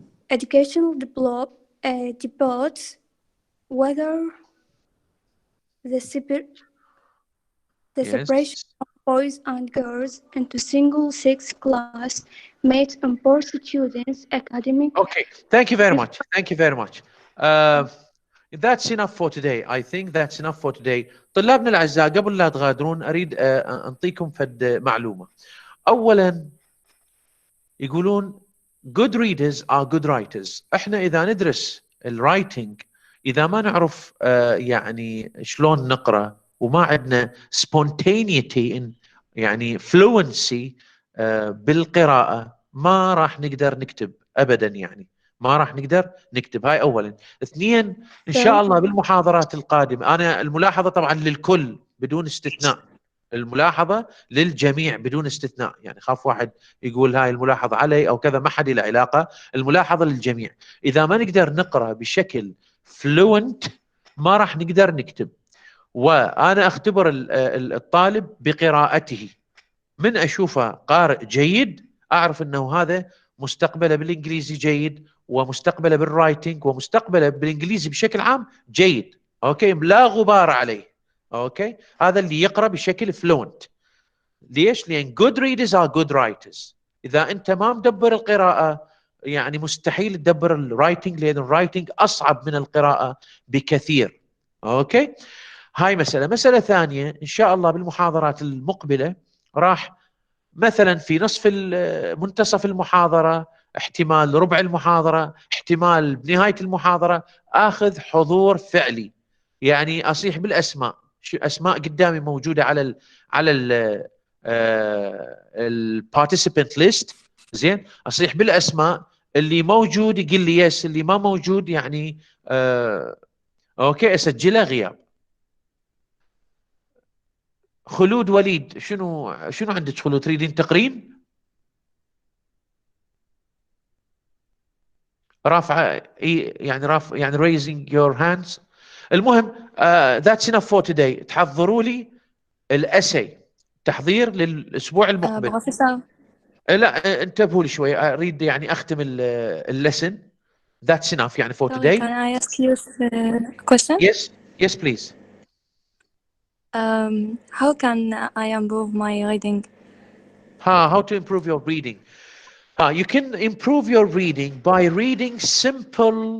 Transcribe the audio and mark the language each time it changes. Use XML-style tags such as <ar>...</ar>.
<en>Educational debates whether the separation of boys and girls into single-sex class made improve students' academic. Okay, thank you very much. Thank you very much. That's enough for today. I think that's enough for today.</en> <ar>طلابنا الأعزاء قبل لا تغادرون أريد أنطيكم فد معلومة. أولا يقولون</ar> <en>good readers are good writers.</en> <ar>احنا إذا ندرس الرايتنج إذا ما نعرف يعني شلون نقرأ وما عندنا spontaneity يعني fluency بالقراءة، ما راح نقدر نكتب أبدا، يعني ما راح نقدر نكتب. هاي أولا. اثنين، إن شاء الله بالمحاضرات القادمة، أنا الملاحظة طبعا للكل بدون استثناء، الملاحظة للجميع بدون استثناء، يعني خاف واحد يقول هاي الملاحظة علي أو كذا، ما حد له علاقة، الملاحظة للجميع. إذا ما نقدر نقرأ بشكل fluent ما راح نقدر نكتب. وأنا أختبر الطالب بقراءته، من أشوفه قارئ جيد أعرف أنه هذا مستقبله بالإنجليزي جيد، ومستقبله بالرايتنج، ومستقبله بالإنجليزي بشكل عام جيد. أوكي، لا غبار عليه. أوكي، هذا اللي يقرأ بشكل فلوينت. ليش؟ لأن</ar> <en>good readers are good writers.</en> <ar>إذا أنت ما مدبر القراءة يعني مستحيل تدبر الرايتنج، لأن الرايتنج أصعب من القراءة بكثير. أوكي، هاي مسألة. مسألة ثانية، إن شاء الله بالمحاضرات المقبلة راح مثلا في نصف منتصف المحاضرة، احتمال ربع المحاضرة، احتمال بنهاية المحاضرة، آخذ حضور فعلي، يعني أصيح بالأسماء. أسماء قدامي موجودة على البارتيسيبنت ليست. زين، أصيح بالأسماء، اللي موجود يقول لي يس، اللي ما موجود يعني أوكي أسجله غياب. خلود وليد، شنو عندك خلود؟ تريدين تقرين؟ رافعه يعني يعني</ar> <en>raising your hands. المهم that's enough for today.</en> <ar>تحضروا لي الاسي، تحضير للاسبوع المقبل. بروفيسور لا انتبهوا لي شوي، اريد يعني اختم اللسن.</ar> <en>That's enough يعني for sorry, today. can I ask you a question? Yes please. How can I improve my reading? How to improve your reading? You can improve your reading by reading simple.</en>